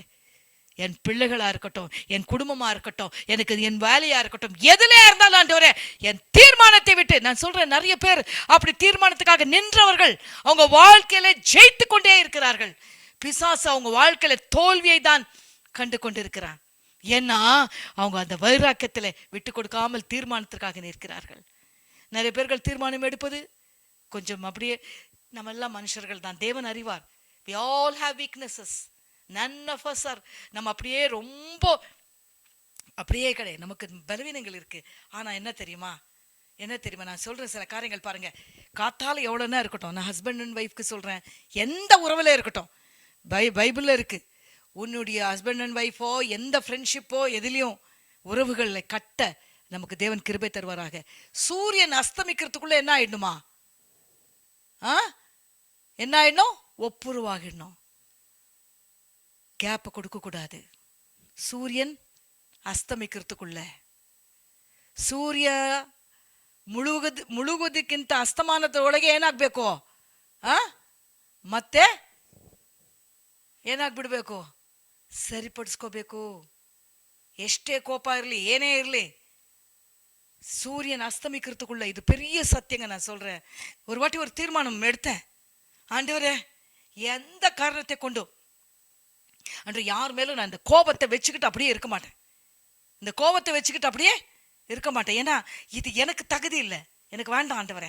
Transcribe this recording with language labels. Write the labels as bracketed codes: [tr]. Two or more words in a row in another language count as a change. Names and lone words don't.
[ta] என் பிள்ளைகளா இருக்கட்டும், என் குடும்பமா இருக்கட்டும், எனக்கு என் வேலையா இருக்கட்டும், எதுலையா இருந்தாலும் ஆண்டவரே என் தீர்மானத்தை விட்டு, நான் சொல்றேன் நிறைய பேர் அப்படி தீர்மானத்துக்காக நின்றவர்கள் அவங்க வாழ்க்கையில ஜெயித்து கொண்டே இருக்கிறார்கள். பிசாசு அவங்க வாழ்க்கையில தோல்வியை தான் கண்டு கொண்டிருக்கிறான். ஏன்னா அவங்க அந்த வைராக்கியத்துல விட்டு கொடுக்காமல் தீர்மானத்திற்காக நிற்கிறார்கள். நிறைய பேர்கள் தீர்மானம் எடுப்பது கொஞ்சம் அப்படியே, நம்ம எல்லாம் மனுஷர்கள் தான், தேவன் அறிவார். [en] we all have weaknesses, none of us are. [ta] நம்ம அப்படியே ரொம்ப அப்படியே கிடையாது, நமக்கு பலவீனங்கள் இருக்கு. ஆனா என்ன தெரியுமா, நான் சொல்றேன் சில காரியங்கள் பாருங்க. காத்தால எவ்வளவுனா இருக்கட்டும், நான் [en] husband and wifeக்கு [ta] சொல்றேன், எந்த உறவுல இருக்கட்டும், பைபிள்ல இருக்கு, உன்னுடைய [en] husband and wifeஓ [ta] எந்த ஃப்ரெண்ட்ஷிப்போ எதுலையும் உறவுகளை கட்ட நமக்கு தேவன் கிருபை தருவாராக. சூரியன் அஸ்தமிக்கிறதுக்குள்ள என்ன ஆயிடணுமா, என்ன ஆயிடணும், ஒப்புருவாகிடணும். கேப் கொடுக்க கூடாது. சூரியன் அஸ்தமிக்கிறதுக்குள்ள [kn] ಸೂರ್ಯ ಮುಳುಗೋದಕ್ಕಿಂತ ಅಸ್ತಮಾನದ ಒಳಗೆ ಏನಾಗಬೇಕು ಮತ್ತೆ ಏನಾಗ್ಬಿಡ್ಬೇಕು, ಸರಿಪಡಿಸ್ಕೋಬೇಕು. ಎಷ್ಟೇ ಕೋಪ ಇರಲಿ ಏನೇ ಇರಲಿ, [ta] சூரியன் அஸ்தமிக்கிறதுக்குள்ள, இது பெரிய சத்தியங்க. நான் சொல்றேன், ஒரு வாட்டி ஒரு தீர்மானம் எடுத்தேன், ஆண்டவரே எந்த காரணத்தை கொண்டு அன்று யார் மேலும் நான் இந்த கோபத்தை வச்சுக்கிட்டு அப்படியே இருக்க மாட்டேன். இந்த கோபத்தை வச்சுக்கிட்டு அப்படியே இருக்க மாட்டேன். ஏன்னா இது எனக்கு தகுதி இல்லை, எனக்கு வேண்டாம் ஆண்டவரே.